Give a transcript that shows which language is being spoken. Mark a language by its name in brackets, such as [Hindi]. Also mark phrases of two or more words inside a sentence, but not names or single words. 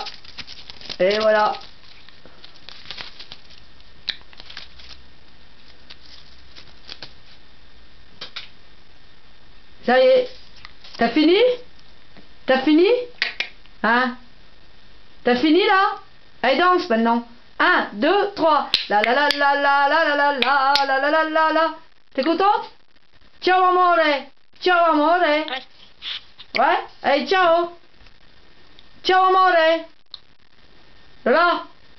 [French] Et voilà. Ça y est. T'as fini? T'as fini? Hein? T'as fini là? Allez, danse maintenant. 1, 2, 3. La la la la la la la la la la la la la la. T'es contente? [Italian] Ciao amore. Ciao amore. [French] Ouais? Allez, [Italian] ciao. Ciao amore. Lola.